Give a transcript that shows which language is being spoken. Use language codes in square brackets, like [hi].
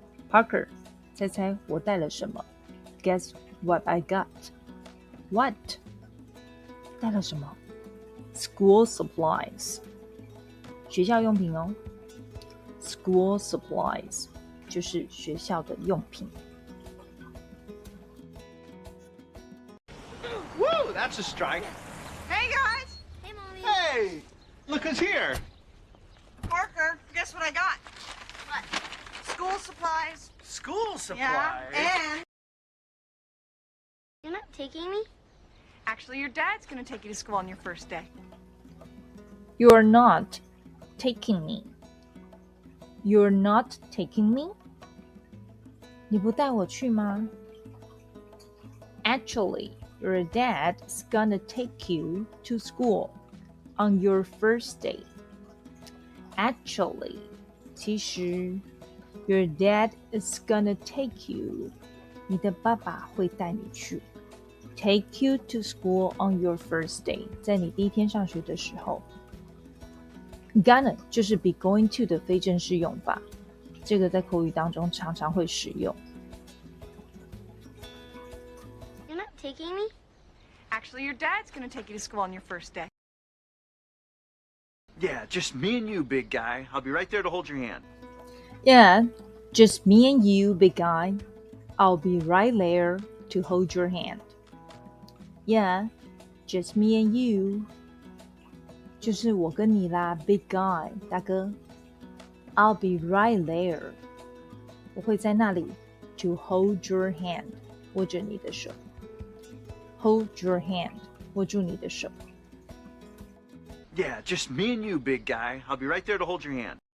[en] Parker, [zh] 猜猜我带了什么 [en] Guess what I got? What? [zh] 带了什么 [en] School supplies. [zh] 学校用品哦。 [en] School supplies [zh] 就是学校的用品。 [en] Woo, that's a strike. Hey, guys. Hey, Mommy. Hey, look who's here. Parker, guess what I got? What? School supplies. School supplies. Yeah, and... You're not taking me? Actually, your dad's going to take you to school on your first day. You're not taking me. You're not taking me? [zh] 你不带我去吗 [en] Actually, your dad's gonna take you to school on your first day. Actually, [zh] 其实 [en] your dad is gonna take you. [zh] 你的爸爸会带你去。 [en] Take you to school on your first day. [zh] 在你第一天上学的时候。Gonna 就是 be going to 的非正式用法，这个在口语当中常常会使用。 [en] You're not taking me? Actually, your dad's going to take you to school on your first day. Yeah, just me and you, big guy. I'll be right there to hold your hand. Yeah, just me and you, big guy. I'll be right there to hold your hand. Yeah, just me and you. [zh] 就是我跟你啦 ， [en] big guy [zh] 大哥。 [en] I'll be right there. [zh] 我会在那里 [en] to hold your hand. [zh] 握着你的手。 [en] Hold your hand. [zh] 握住你的手。 [en] Yeah, just me and you, big guy. I'll be right there to hold your hand.